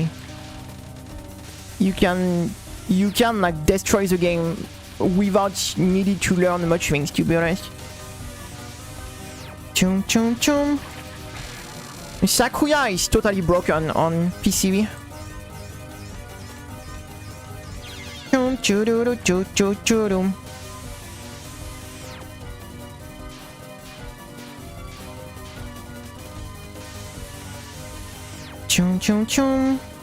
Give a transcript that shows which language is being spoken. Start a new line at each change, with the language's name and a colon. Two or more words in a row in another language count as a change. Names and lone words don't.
English: You can like destroy the game without needing to learn much things, to be honest. Chum chum chum. Sakuya is totally broken on PCB. Chum chururu chu chu churum. Chum chum chum.